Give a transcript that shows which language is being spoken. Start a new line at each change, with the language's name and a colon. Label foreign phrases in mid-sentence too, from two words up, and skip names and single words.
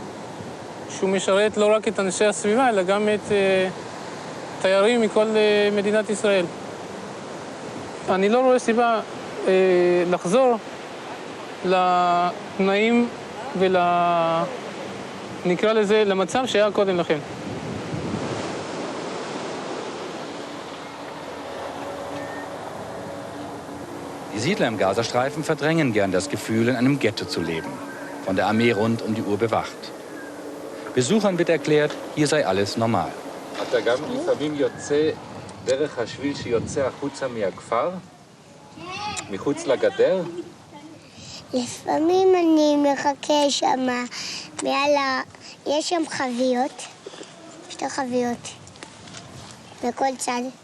Hebrew: שהוא משרת לא רק את אנשי הסביבה, אלא גם את תיירים מכל מדינת ישראל. אני לא רואה סיבה לחזור לתנאים נקרא לזה, למצב שהיה קודם לכן.
German: Die Siedler im Gazastreifen verdrängen gern das Gefühl, in einem Ghetto zu leben, von der Armee rund um die Uhr bewacht. Besuchern wird erklärt, hier sei alles normal.
Hebrew: אתה גם לפעמים יוצא דרך השביל שיוצא החוצה מהכפר? מחוץ לגדר? לפעמים אני מחכה שם, יש שם חביות, שתי חביות, בכל צד.